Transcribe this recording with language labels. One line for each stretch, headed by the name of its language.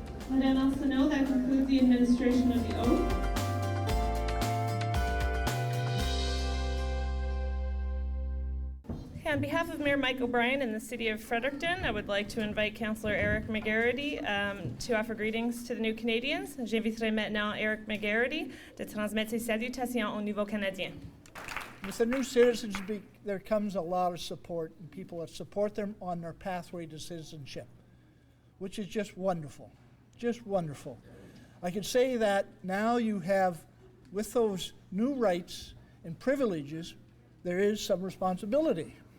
English: Madame Alsano, that concludes the administration of the oath. On behalf of Mayor Mike O'Brien and the City of Fredericton, I would like to invite Councillor Eric McGarity to offer greetings to the new Canadians.
French: J'inviterai maintenant Eric McGarity de transmettre ses salutations aux nouveaux Canadiens.
English: With the new citizens, there comes a lot of support, and people that support them on their pathway to citizenship, which is just wonderful, just wonderful. I can say that now you have, with those new rights and privileges, there is some responsibility.